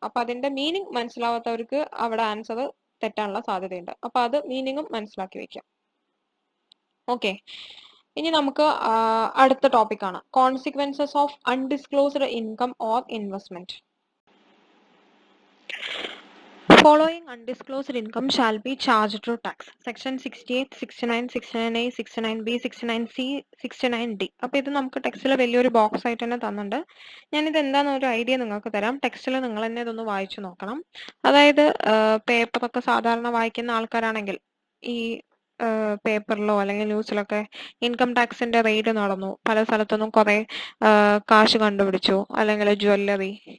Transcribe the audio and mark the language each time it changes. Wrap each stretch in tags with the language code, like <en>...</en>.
<ml>അപ്പൊ അതിന്റെ മീനിങ് മനസ്സിലാവാത്തവർക്ക് അവിടെ ആൻസർ തെറ്റാനുള്ള സാധ്യതയുണ്ട്. അപ്പൊ അത് മീനിങ്ങും മനസ്സിലാക്കി വെക്കാം. ഓക്കെ, ഇനി നമുക്ക് അടുത്ത ടോപ്പിക്കാണ്</ml> <en>Consequences of undisclosed income or investment. Following undisclosed income shall be charged to tax. Section 68, 69, 69A, 69B, 69C, 69D.</en> <ml>അപ്പൊ ഇത് നമുക്ക് ടെക്സ്റ്റിൽ വലിയൊരു ബോക്സ് ആയിട്ട് തന്നെ തന്നിട്ടുണ്ട്. ഞാനിത് എന്താണെന്ന് ഒരു ഐഡിയ നിങ്ങൾക്ക് തരാം. ടെക്സ്റ്റിൽ നിങ്ങൾ തന്നെ ഇതൊന്ന് വായിച്ചു നോക്കണം. അതായത് പേപ്പറൊക്കെ സാധാരണ വായിക്കുന്ന ആൾക്കാരാണെങ്കിൽ ഈ പേപ്പറിലോ അല്ലെങ്കിൽ ന്യൂസിലൊക്കെ ഇൻകം ടാക്സിന്റെ റെയ്ഡ് നടന്നു, പല സ്ഥലത്തുനിന്നും കുറെ കാശ് കണ്ടുപിടിച്ചു, അല്ലെങ്കിൽ ജ്വല്ലറി.</ml>